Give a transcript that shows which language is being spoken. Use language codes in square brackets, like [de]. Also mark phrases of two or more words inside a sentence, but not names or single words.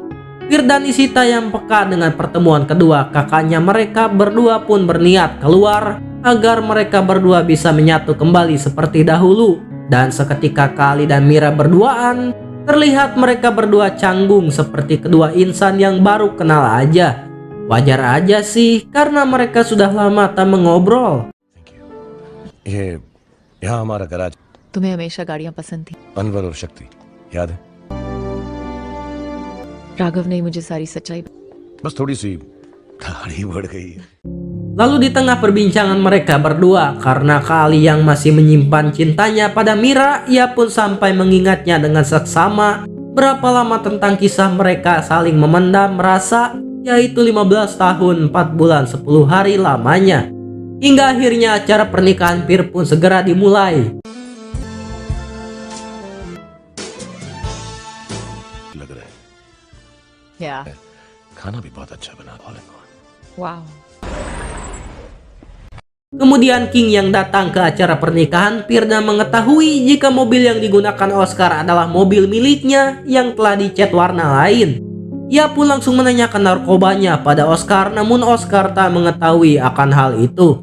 [id] Pir dan Ishita yang peka dengan pertemuan kedua kakaknya mereka berdua pun berniat keluar agar mereka berdua bisa menyatu kembali seperti dahulu. Dan seketika Kali dan Mira berduaan, terlihat mereka berdua canggung seperti kedua insan yang baru kenal aja. Wajar aja sih karena mereka sudah lama tak mengobrol. [hi] ये यहाँ हमारा गैराज, तुम्हें हमेशा गाड़ियां पसंद थी। अनवर और शक्ति याद है? राघव ने मुझे सारी सच्चाई। बस थोड़ी सी दाढ़ी बढ़ गई है। [id] Lalu di tengah perbincangan mereka berdua, karena Kali yang masih menyimpan cintanya pada Mira, ia pun sampai mengingatnya dengan seksama berapa lama tentang kisah mereka saling memendam rasa, yaitu 15 tahun 4 bulan 10 hari lamanya. Hingga akhirnya acara pernikahan Pir pun segera dimulai. [hi] लग रहा है या खाना भी बहुत अच्छा बना। वाह। [id] Kemudian King yang datang ke acara pernikahan Pir dan mengetahui jika mobil yang digunakan Oscar adalah mobil miliknya yang telah dicat warna lain. Ia pun langsung menanyakan narkobanya pada Oscar, namun Oscar tak mengetahui akan hal itu.